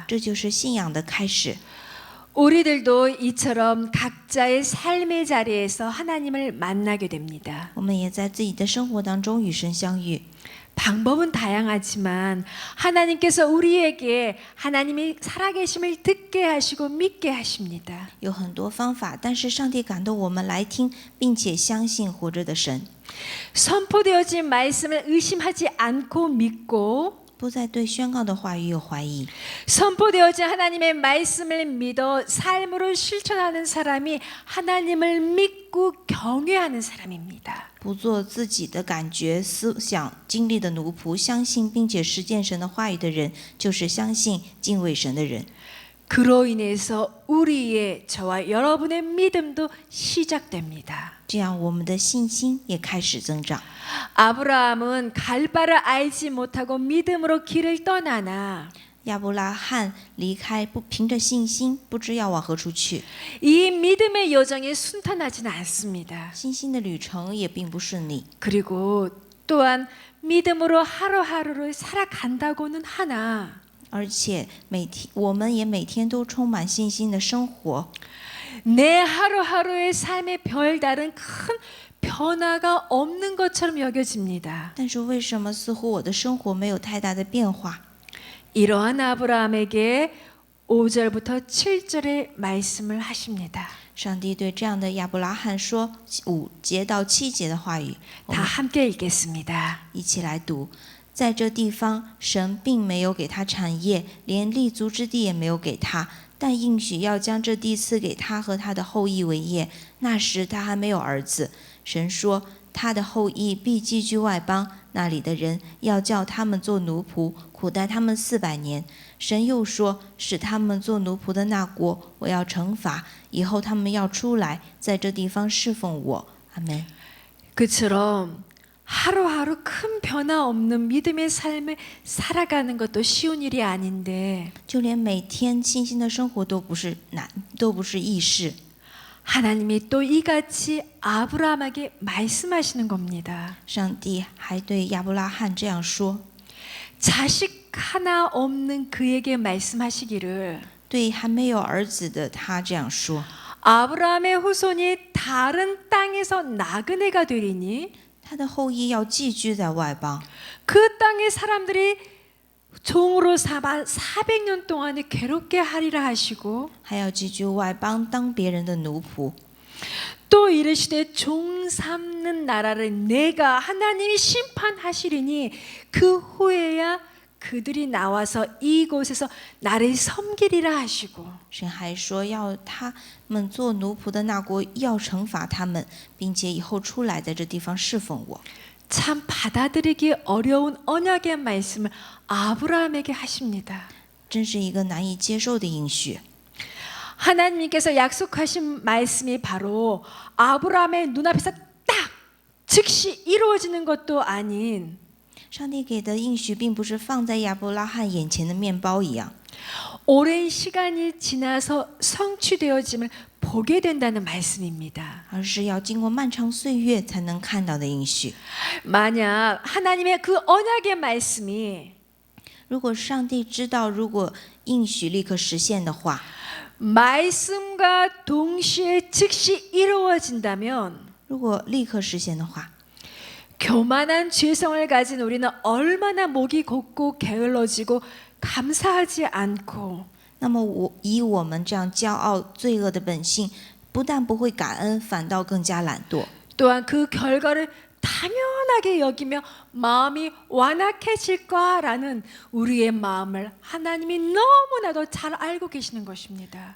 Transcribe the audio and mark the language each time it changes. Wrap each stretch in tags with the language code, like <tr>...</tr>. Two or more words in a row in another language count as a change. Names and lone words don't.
<zh>这就是信仰的开始。</zh> <ko>우리들도 이처럼 각자의 삶의 자리에서 하나님을 만나게 됩니다.</ko> <zh>我们也在自己的生活当中与神相遇，</zh> <ko>방법은 다양하지만 하나님께서 우리에게 하나님이 살아계심을 듣게 하시고 믿게 하십니다.</ko> <zh>有很多方法，但是上帝感动我们来听，并且相信活着的神，</zh> <ko>선포되어진 말씀을 의심하지 않고 믿고</ko> <zh>不再对宣告的话语有怀疑。</zh> <ko>선포되어진 하나님의 말씀을 믿어 삶으로 실천하는 사람이 하나님을 믿고 경외하는 사람입니다.</ko> <zh>不做自己的感觉、思想、经历的奴仆，相信并且实践神的话语的人，就是相信、敬畏神的人。</zh> <ko>그로 인해서 우리의 저와 여러분의 믿음도 시작됩니다.</ko> <zh>这样，我们的信心也开始增长。</zh> <ko>아브라함은 갈 바를 알지 못하고 믿음으로 길을 떠나나</ko> <zh>亚伯拉罕离开，不凭着信心，不知要往何处去。</zh> <ko>이 믿음의 여정이 순탄하지는 않습니다.</ko> <zh>信心的旅程也并不顺利，</zh> <ko>그리고 또한 믿음으로 하루하루를 살아간다고는 하나</ko> <zh>而且我们也每天都充满信心的生活。</zh> <ko>내 하루하루의 삶에 별다른 큰 변화가 없는 것처럼 여겨집니다.</ko> <zh>但是为什么似乎我的生活没有太大的变化？</zh> <ko>이러한 아브라함에게 5절부터 7절의 말씀을 하십니다.</ko> <zh>上帝对这样的亚伯拉罕说5节到7节的话语，我</zh> <ko>다</ko> <zh>们</zh> <ko>함께 읽겠습니다.</ko> <zh>一起来读。在这地方，神并没有给他产业，连立足之地也没有给他，但应许要将这地赐给他和他的后裔为业。那时他还没有儿子。神说，他的后裔必寄居外邦，那里的人要叫他们做奴仆，苦待他们400年。神又说，使他们做奴仆的那国，我要惩罚，以后他们要出来，在这地方侍奉我。阿门。</zh> <ko>그처럼 하루하루 큰 변화 없는 믿음의 삶을 살아가는 것도 쉬운 일이 아닌데</ko> <zh>就连每天信心的生活都不是难，都不是易事。</zh> <ko>하나님이 또 이같이 아브라함에게 말씀하시는 겁니다.</ko> <zh>上帝还对亚伯拉罕这样说：</zh> <ko>자식 하나 없는 그에게 말씀하시기를</ko> <zh>对还没有儿子的他这样说，</zh> <ko>아브라함의 후손이 다른 땅에서 나그네가 되리니</ko> <zh>他的后裔要寄居在外邦，</zh> <ko>그 땅의 사람들이 종으로 삼아 400년 동안에 괴롭게 하리라 하시고</ko> <zh>还要寄居外邦当别人的奴仆。</zh> <ko>또 이르시되 종 삼는 나라를 내가 하나님이 심판하시리니 그 후에야 그들이 나와서 이곳에서 나를 섬기리라 하시고</ko> <zh>神还说，要他们做奴仆的那国要惩罚他们，并且以后出来在这地方侍奉我。</zh> <ko>참 받아들이기 어려운 언약의 말씀을 아브라함에게 하십니다.</ko> <zh>真是一个难以接受的应许。</zh> <ko>하나님께서 약속하신 말씀이 바로 아브라함의 눈앞에서 딱 즉시 이루어지는 것도 아닌</ko> <zh>上帝给的应许并不是放在亚伯拉罕眼前的面包一样，</zh> <ko>오랜 시간이 지나서 성취되어짐을 보게 된다는 말씀입니다.</ko> <zh>而是要经过漫长岁月才能看到的应许。</zh> <ko>만약 하나님의 그 언약의 말씀이</ko> <zh>如果上帝知道，如果应许立刻实现的话，</zh> <ko>말씀과 동시에 즉시 이루어진다면</ko> <zh>如果立刻实现的话，</zh> <ko>교만한 죄성을 가진 우리는 얼마나 목이 곧고 게을러지고 감사하지 않고</ko> <zh>那么以我们这样骄傲罪恶的本性，不但不会感恩，反倒更加懒惰。</zh> <ko>또한 그 결과를 당연하게 여기며 마음이 완악해질까라는 우리의 마음을 하나님이 너무나도 잘 알고 계시는 것입니다.</ko>